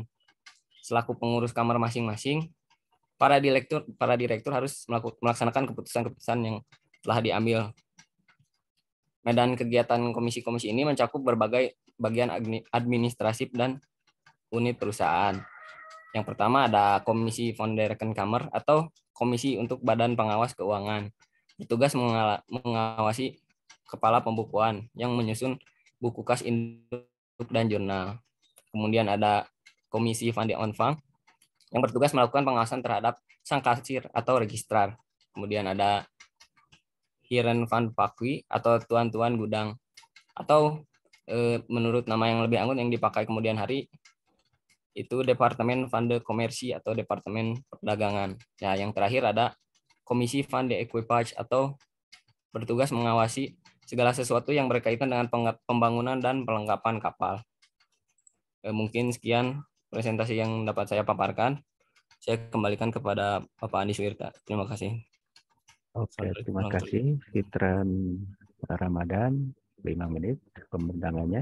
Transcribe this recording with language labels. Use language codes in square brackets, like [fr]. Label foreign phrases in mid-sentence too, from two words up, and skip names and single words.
[id] Selaku pengurus kamar masing-masing, para direktur harus melaksanakan keputusan-keputusan yang telah diambil. Medan kegiatan komisi-komisi ini mencakup berbagai bagian administratif dan unit perusahaan. Yang pertama ada Komisi van der Rekenkamer atau Komisi untuk Badan Pengawas Keuangan. Bertugas mengawasi kepala pembukuan yang menyusun buku kas induk dan jurnal. Kemudian ada Komisi van de Ontvang yang bertugas melakukan pengawasan terhadap sang kasir atau registrar. Kemudian ada Heren van Pakwi atau tuan-tuan gudang, atau menurut nama yang lebih anggun yang dipakai kemudian hari itu Departemen van de Commercie atau Departemen Perdagangan. Ya, yang terakhir ada Komisi van de Equipage atau bertugas mengawasi segala sesuatu yang berkaitan dengan pembangunan dan perlengkapan kapal. Mungkin sekian presentasi yang dapat saya paparkan. Saya kembalikan kepada Bapak Andi Suwirta. Terima kasih. Oke, terima kasih Fitran Ramadan, 5 menit pembentangannya.